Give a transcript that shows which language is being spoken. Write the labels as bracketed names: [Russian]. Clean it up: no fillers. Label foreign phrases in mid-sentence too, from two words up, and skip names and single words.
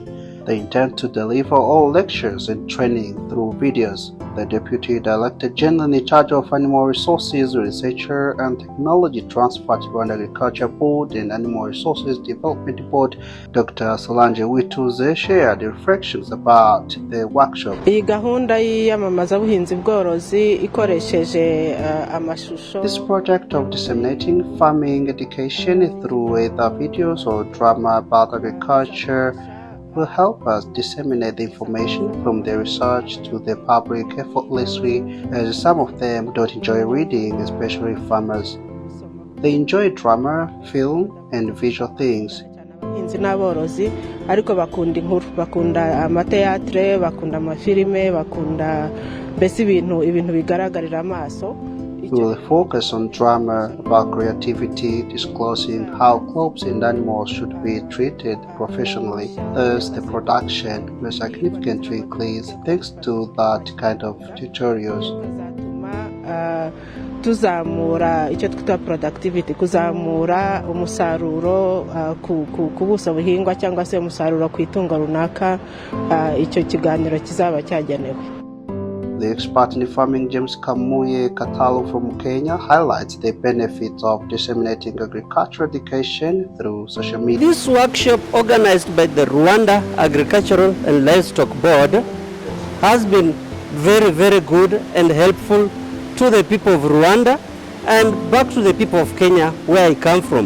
[English] They intend to deliver all lectures and training through videos. The Deputy Director General in charge of Animal Resources, Research and Technology Transfer to Rwanda Agriculture Board and Animal Resources Development Board, Dr. Solange Uwituze, shared reflections about the workshop. [Kinyarwanda] Iyi gahunda y'iyamamazabuhinzi bworozi ikoresheje amashusho. [English] This project of disseminating farming education through either videos or drama about agriculture will help us disseminate the information from the research to the public effortlessly, as some of them don't enjoy reading, especially farmers. They enjoy drama, film, and visual things. [Kinyarwanda] Abahinzi n'aborozi ariko bakunda inkuru, bakunda amateatre, bakunda amafilime, bakunda mbese ibintu bigaragarira amaso. [English] We will focus on drama about creativity, disclosing how crops and animals should be treated professionally. Thus, the production will significantly increase thanks to that kind of tutorials. [Kinyarwanda] Tuzamura icyo twita productivity, kuzamura umusaruro ku buso buhingwa cyangwa se umusaruro ku itungo runaka icyo kiganiro kizaba cyagenewe. [English] The expert in farming James Kamuye Katalo from Kenya highlights the benefits of disseminating agricultural education through social media. This workshop, organized by the Rwanda Agricultural and Livestock Board, has been very, very good and helpful to the people of Rwanda and back to the people of Kenya, where I come from.